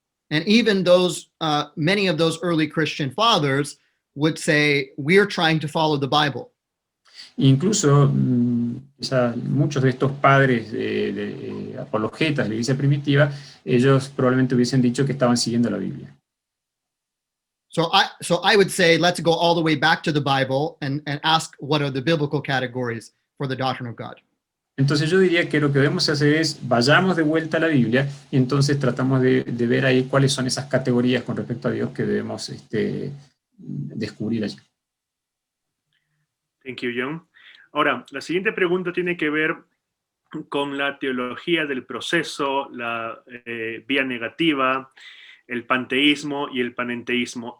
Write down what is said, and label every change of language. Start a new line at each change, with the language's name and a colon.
English: And even those, many of those early Christian fathers would say, we're trying to follow the Bible.
Spanish: Incluso muchos de estos padres apologetas de la iglesia primitiva, ellos probablemente hubiesen dicho que estaban siguiendo la Biblia.
English: So I would say, let's go all the way back to the Bible and ask what are the biblical categories for the doctrine of God.
Spanish: Entonces yo diría que lo que debemos hacer es, vayamos de vuelta a la Biblia y entonces tratamos de ver ahí cuáles son esas categorías con respecto a Dios que debemos descubrir allí.
English: Thank you, John.
Spanish: Ahora, la siguiente pregunta tiene que ver con la teología del proceso, la vía negativa, el panteísmo y el panenteísmo.